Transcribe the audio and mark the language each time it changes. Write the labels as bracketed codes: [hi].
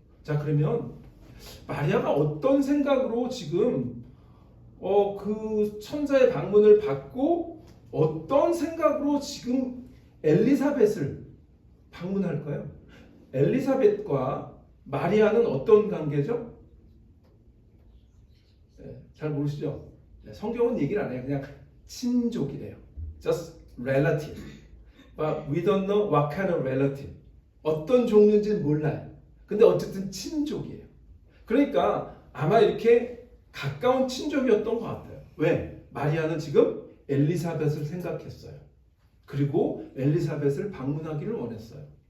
[ko] 자, 그러면 마리아가 어떤 생각으로 지금 그 천사의 방문을 받고 어떤 생각으로 지금 엘리사벳을 방문할까요? 엘리사벳과 마리아는 어떤 관계죠? 네, 잘 모르시죠? 네, 성경은 얘기를 안 해요. 그냥 친족이래요. [en] Just relative. But we don't know what kind of relative. [ko] 어떤 종류인지는 몰라요. 근데 어쨌든 친족이에요. 그러니까 아마 이렇게 가까운 친족이었던 것 같아요. 왜? 마리아는 지금 엘리사벳을 생각했어요. 그리고 엘리사벳을 방문하기를 원했어요.